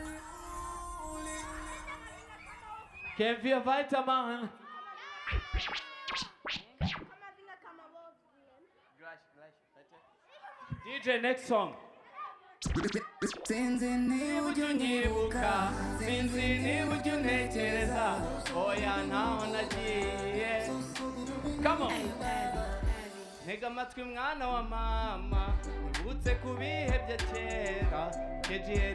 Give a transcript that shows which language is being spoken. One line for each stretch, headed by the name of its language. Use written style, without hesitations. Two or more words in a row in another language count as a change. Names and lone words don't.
German: Können wir weitermachen?
English: DJ, next song.
Kinyarwanda: sinzi niba ujya unyibuka sinzi niba ujya untekereza oya ntaho nagiye
English: Come on.
Kinyarwanda: Ntega amatwi mwana wa mama wibutse ku bihe bya kera kejiyeri